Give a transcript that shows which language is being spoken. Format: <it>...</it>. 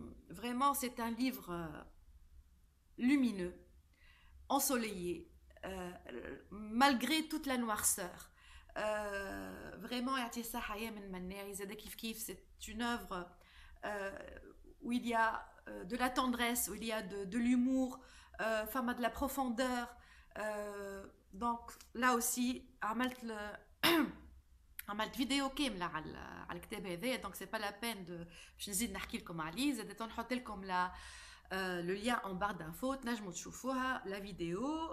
<fr>Vraiment c'est un livre lumineux ensoleillé malgré toute la noirceur. Vraiment</fr> <ar>يعطي الصحة يامن مناعي زاد كيف</ar> <fr>c'est une œuvre où il y a de la tendresse, où il y a de l'humour, de la profondeur. Donc là aussi</fr> <ar>عملت فيديو كاملة على الكتاب هذا.</ar> <fr>donc c'est pas la peine de</fr> <ar>باش نزيد نحكي لكم عليه. زاد نحط لكم</ar> <fr>le lien en barre d'infos</fr> <ar>تنجموا تشوفوها</ar> <fr>la vidéo.</fr>